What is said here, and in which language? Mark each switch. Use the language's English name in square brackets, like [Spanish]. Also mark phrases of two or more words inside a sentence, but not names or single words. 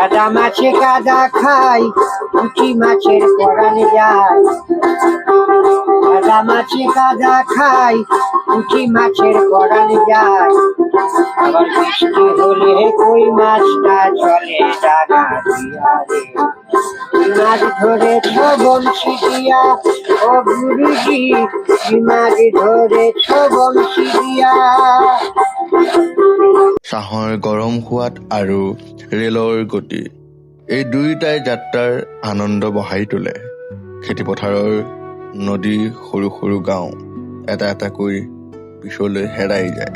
[Bangla] মাছে কাদা খায় পুঁটি মাছের পরাণ যায় সাদা মাছে কাদা খায় পুঁটি মাছের পরাণ যায় আবার বৃষ্টি হলে কই মাছটা চলে ডাঙা দিয়া রে কি মাছ ধরেছ বংশী দিয়া ও গুরুজি কি মাছ ধরেছ বংশী দিয়া [Assamese] চাহৰ গৰম সোৱাদ আৰু ৰেলৰ গতি এই দুয়োটাই যাত্ৰাৰ আনন্দ বঢ়াই তোলে। খেতিপথাৰৰ নদী সৰু সৰু গাঁও এটা এটাকৈ পিছলৈ হেৰাই যায়।